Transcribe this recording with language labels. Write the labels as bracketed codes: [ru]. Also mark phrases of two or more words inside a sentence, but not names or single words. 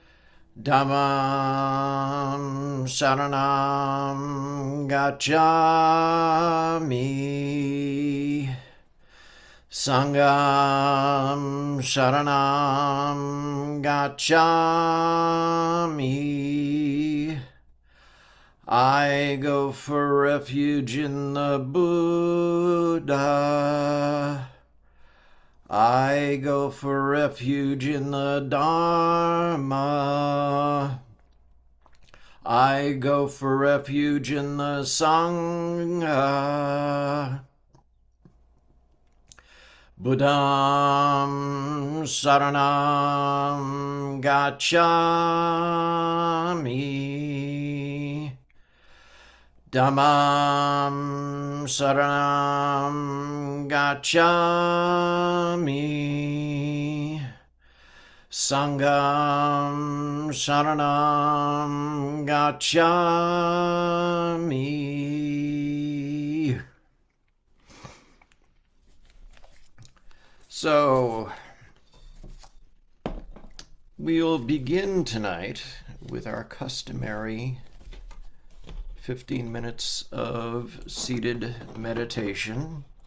[pi] Dhammam Sharanam Gacchami. Sangham Sharanam Gacchami. [en] I go for refuge in the Buddha. I go for refuge in the Dharma. I go for refuge in the Sangha. [pi] Buddham Saranam Gacchami. Dhammam Saranam Gacchami. Sangham Saranam Gacchami. [en] So, we'll begin tonight with our customary 15 minutes of seated meditation.